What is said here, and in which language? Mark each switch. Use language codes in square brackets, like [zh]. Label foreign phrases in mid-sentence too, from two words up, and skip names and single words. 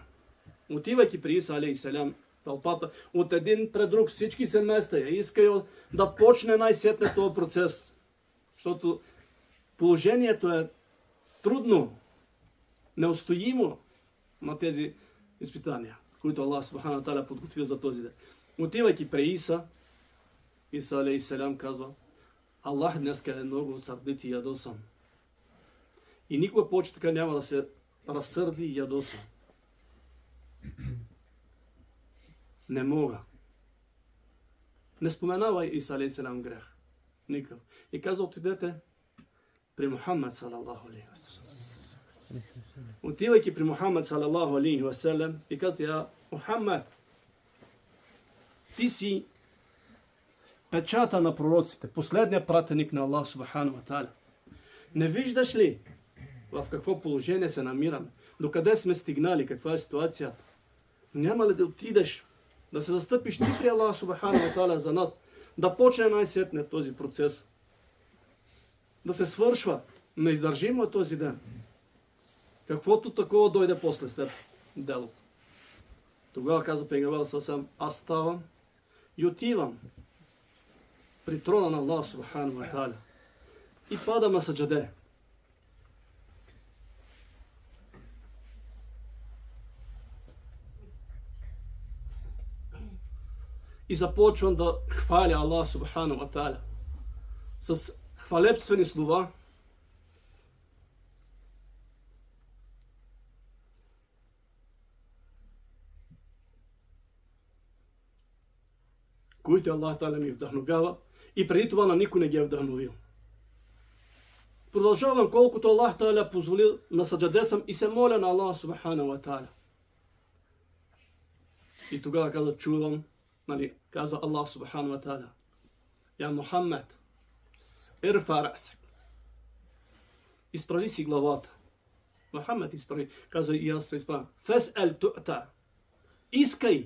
[bg] Отивайки при Иса алейхиссалям, тълпата от един пред друг, всички се места я иска да почне най-сетне този процес. Защото положението е трудно, неустоимо на тези изпитания, които Аллах [ar] سبحانه وتعالى [bg] подготвил за този ден. Отивайки при Иса, Иса алейхиссалям казва, Аллах днес е много сърдит и ядосан. И никога повече така няма да се разсърди и ядоса. Не мога. Не споменава Иса алейхиссалям грех. Никакъв. И каза, отидете при Мухаммад [ar] صلى الله عليه وسلم. [bg] Отивайки при Мухаммад [ar] صلى الله عليه وسلم [bg] и каза, я Мухаммад, ти си печата на пророците, последният пратеник на Аллах [ar] سبحانه وتعالى. [bg] Не виждаш ли в какво положение се намираме? Докъде сме стигнали? Каква е ситуацията? Няма ли да отидеш, да се застъпиш ти при Аллах [ar] سبحانه وتعالى [bg] за нас, да почне най-сетне този процес, да се свършва неиздържимо от този ден. Каквото такова дойде после след делото. Тогава каза пейгамбер съвсем, аз ставам и отивам при трона на Аллах [ar] سبحانه وتعالى [bg] и падам на саджаде. И започвам да хваля Аллах [ar] سبحانه وتعالى [bg] с хвалебствени слова, които Аллах та'аля ми вдъхновява и преди това на никой не ги е вдъхновил. Продължавам колкото Аллах та'аля позволил, на саджаде съм и се моля на Аллах [ar] سبحانه وتعالى. [bg] И тогава каза, чувам, каза Аллах [ar] سبحانه وتعالى, يا محمد، ارفع رأسك. [bg] Изправи си главата. Мухаммад изправи. Казва и аз се изправям. [ar] فاسأل تعطه. [bg] Искай.